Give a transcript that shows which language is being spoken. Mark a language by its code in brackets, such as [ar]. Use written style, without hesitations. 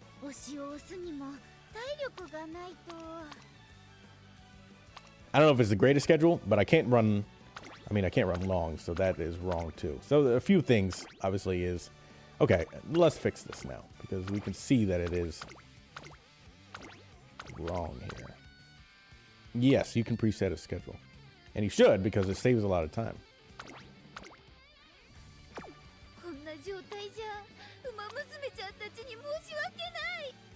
[ja] 星を押すにも体力がないと [en] I don't know if it's the greatest schedule, but I can't run long, so that is wrong too. So a few things obviously is okay. Let's fix this now because we can see that it is wrong here. Yes, you can preset a schedule, and you should because it saves a lot of time. [ja] こんな状態じゃ馬娘ちゃんたちに申し訳ない